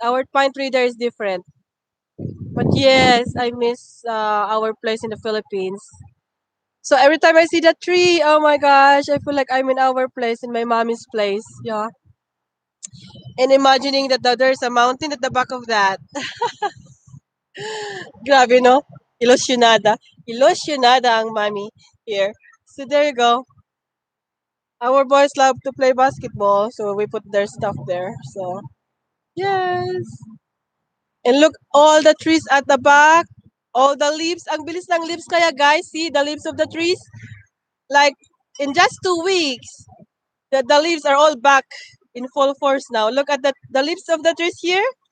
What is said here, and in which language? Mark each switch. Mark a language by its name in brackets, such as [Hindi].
[English] Our pine tree there is different. But yes, I miss our place in the Philippines. So every time I see that tree, oh my gosh, I feel like I'm in our place, in my mommy's place. Yeah. And imagining that there's a mountain at the back of that. [Filipino] Grabe, no? Ilusyonada. Ilusyonada ang mommy here. [English] So there you go. Our boys love to play basketball, so we put their stuff there. So, yes. And look, all the trees at the back, all the leaves. [Filipino] Ang bilis ng [English] leaves [Filipino] kaya, [English] guys. See the leaves of the trees? Like, in just 2 weeks, the leaves are all back in full force now. Look at the leaves of the trees here.